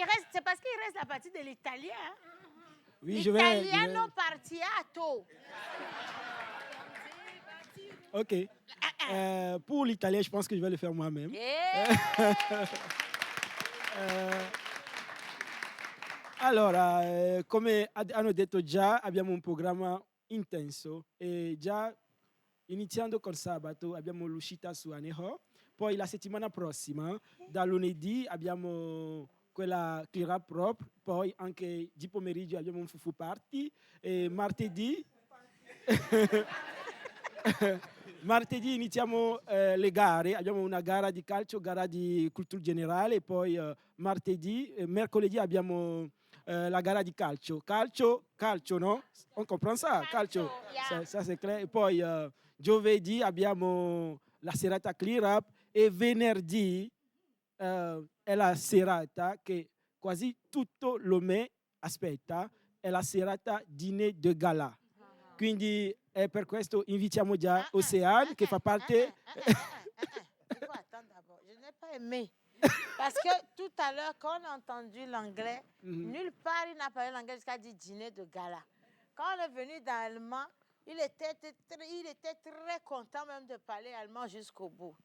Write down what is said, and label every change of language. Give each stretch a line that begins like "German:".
French: C'est parce qu'il reste la partie de l'italien. Oui,
Italian: Italiano partiato. Ok.
French: Pour l'italien, je pense que je vais le faire moi-même.
Italian: Allora, come hanno detto già, abbiamo un programma intenso e già iniziando col sabato abbiamo l'uscita su Anejo, poi la settimana prossima, da lunedì abbiamo quella Clirab proprio, poi anche di pomeriggio abbiamo un fufu party e martedì martedì iniziamo le gare, abbiamo una gara di calcio, gara di cultura generale, poi mercoledì abbiamo la gara di calcio, no?
French: On comprend ça, calcio, ça c'est clair.
Italian: E poi giovedì abbiamo la serata Clirab e venerdì è la serata che quasi tutto l'Omé aspetta, è la serata
French: dîner de gala.
Italian: Quindi per questo invitiamo già Océane che fa parte...
French: Il faut attendre d'abord. Je n'ai pas aimé. Parce que tout à l'heure, quand on a entendu l'anglais, nulle part il n'a parlé l'anglais jusqu'à dire dîner de gala. Quand on est venu dans l'allemand, il était très content même de parler allemand jusqu'au bout.